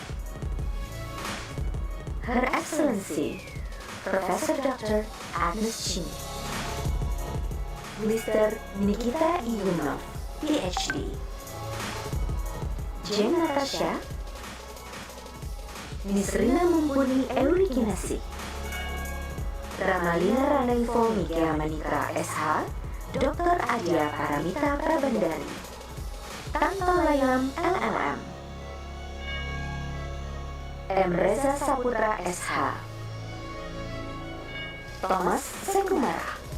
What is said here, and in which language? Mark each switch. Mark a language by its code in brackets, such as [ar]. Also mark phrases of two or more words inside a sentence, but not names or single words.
[en] Her Excellency, Professor Dr. Agnes Chini. Mr. Nikita Iyunov, PhD. Jane Natasha, Miss Rina Mumpuni Eurikinasi. Ramalina Ranaivo Mikea Manitra SH, Dr. Adia Paramita Prabandari. Tanto Layam LLM. M. Reza Saputra SH. Thomas Sekumara.